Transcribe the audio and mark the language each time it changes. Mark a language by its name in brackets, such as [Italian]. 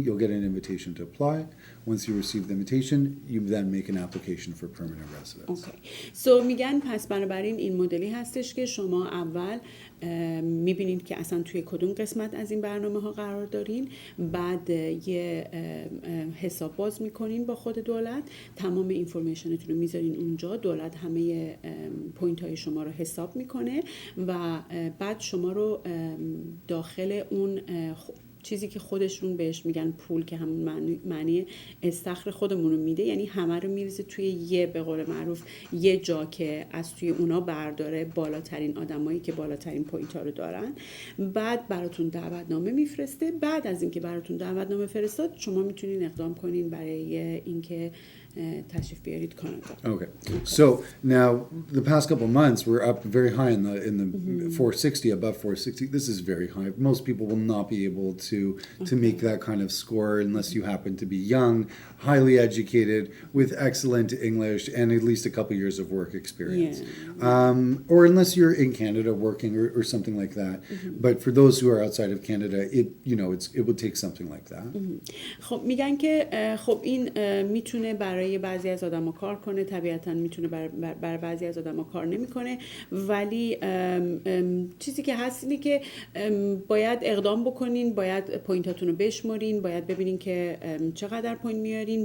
[English] You'll get an invitation to apply. Once you receive the invitation, you then make an application for permanent residence. Okay. [Persian] So میگن پس بنابراین این مدلی هستش که شما اول میبینید که اصلا توی کدوم قسمت از این برنامه ها قرار دارین، بعد یه حساب باز میکنین با خود دولت، تمام اینفورمیشنتون رو میذارین اونجا، دولت همه پوینت های شما رو حساب میکنه و بعد شما رو داخل اون چیزی که خودشون بهش میگن پول که همون معنی استخر خودمون رو میده، یعنی همه رو میریزه توی یه به قول معروف یه جا که از توی اونا برداره بالاترین آدمایی که بالاترین پوینت ها رو دارن. بعد براتون دعوتنامه میفرسته. بعد از اینکه براتون دعوتنامه فرستاد شما میتونین اقدام کنین برای اینکه تشریف بیارید کانادا. [English] Okay. So now the past couple months we're up very high in the 460, above 460. This is very high. Most people will not be able to make that kind of score unless you happen to be young, highly educated, with excellent English and at least a couple years of work experience. Yeah. Or unless you're in Canada working or something like that. But for those who are outside of Canada, it would take something like that. [Persian] خب میگن که خب این میتونه برای بعضی از آدم‌ها کار کنه، طبیعتاً میتونه برای بعضی از آدم‌ها کار نمی‌کنه، ولی چیزی که هست اینه که باید اقدام بکنین، باید پوینتاتون رو بشمارین، باید ببینین که چقدر پوینت میارین.